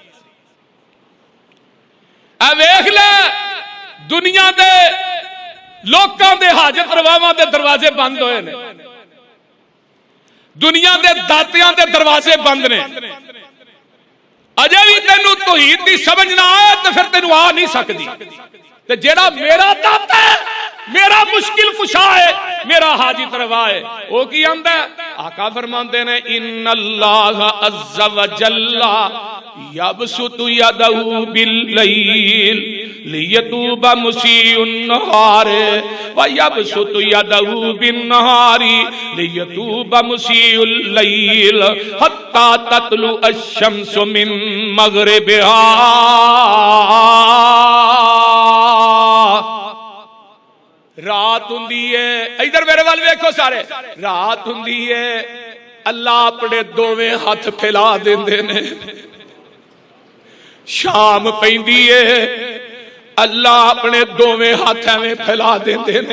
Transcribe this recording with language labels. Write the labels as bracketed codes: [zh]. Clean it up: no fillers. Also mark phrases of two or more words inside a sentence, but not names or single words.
[pa] ویکھ لے، دنیا دے لوکاں دے حاجت رواواں دے دروازے بند ہوئے نے، دنیا دے داتیاں دے دروازے بند نے. اجے بھی تینوں توحید دی سمجھ نہ آئے تو پھر تینوں آ نہیں سکتی. تے جیہڑا میرا داتا ہے، میرا مشکل کشا ہے، میرا حاجت روا ہے، وو کی آندا ہے? آقا فرماتے نے [ar] إن الله عز وجل يبسط يده بالليل ليتوب مسيء النهار ويبسط يده بالنهار ليتوب مسيء الليل حتى تطلع الشمس من مغربها. [pa] رات ہوندی ہے، ادھر میرے وال ویکھو سارے، رات ہوندی ہے، اللہ اپنے دوویں ہاتھ پھیلا دیندے نے. شام پیندی ہے، اللہ اپنے دوویں ہاتھ ایویں پھیلا دیندے نے.